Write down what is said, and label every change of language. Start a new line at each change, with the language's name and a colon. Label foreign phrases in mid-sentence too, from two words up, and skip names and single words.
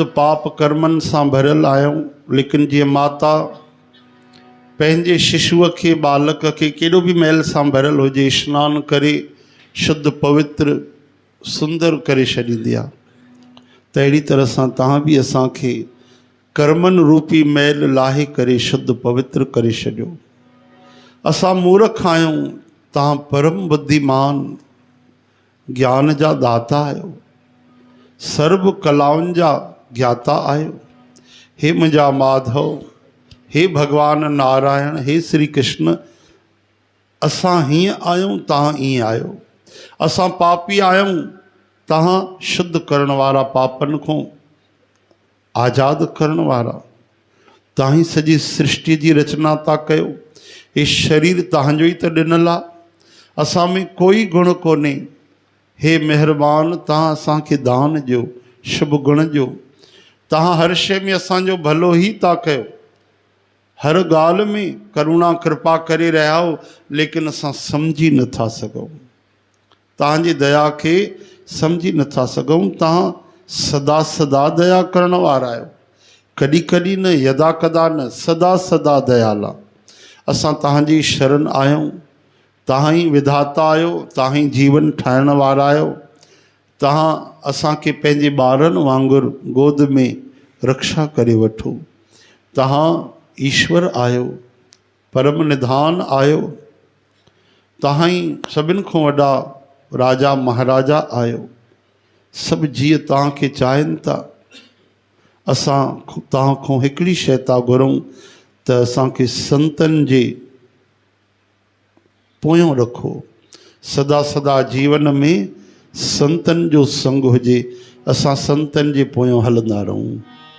Sindhi: पाप कर्मनि सां भरियल आहियूं, लेकिन जीअं माता पंहिंजे शिशुअ खे बालक खे केॾो बि मैल सां भरियल हुजे सनानु करे शुद्ध पवित्र सुंदर करे छॾींदी आहे। त अहिड़ी तरह सां तव्हां बि असांखे कर्मनि रूपी मैल लाहे करे शुद्ध पवित्र करे छॾियो। असां मूर्ख आहियूं, तव्हां परम बुद्धिमान ज्ञान जा दाता आहियो, सर्व कलाउनि जा ज्ञाता आहियो। हे मुंहिंजा माधव, हे भगवान नारायण, हे श्री कृष्ण, असां हीअं आहियूं, तव्हां ईअं आहियो। असां पापी आहियूं, तव्हां शुद्ध करण वारा, पापनि खां आज़ादु करण वारा। तव्हां ई सॼी सृष्टि जी रचना था कयो। हे शरीर तव्हांजो ई त ॾिनल आहे, असां में कोई गुण कोन्हे। हे महिरबान, तव्हां असांखे दान ॾियो, शुभ गुण ॾियो। तव्हां हर शइ में असांजो भलो ई था कयो, हर ॻाल्हि में करुणा कृपा करे रहिया हो, लेकिन असां सम्झी नथा सघूं। तव्हांजी दया खे सम्झी नथा सघूं। तव्हां सदा सदा दया करण वारा आहियो, कॾहिं कॾहिं न, यदा कदा न, सदा सदा दयाला। असां तव्हांजी शरण आहियूं। तव्हां ई विधाता आहियो, तव्हां ई जीवन ठाहिण वारा आहियो। तव्हां असांखे पंहिंजे ॿारनि वांगुरु गोद में रक्षा करे वठो। तव्हां ईश्वर आहियो, परम निधान आहियो। तव्हां ई सभिनि खां वॾा राजा महाराजा आहियो। सभु जीअं तव्हांखे चाहिनि था। असां तव्हां खां हिकिड़ी शइ था घुरूं त असांखे संतनि जे पोयों रखो। सदा सदा जीवन में संतनि जो संग हुजे, असां संतनि जे पोयों हलंदा रहूं।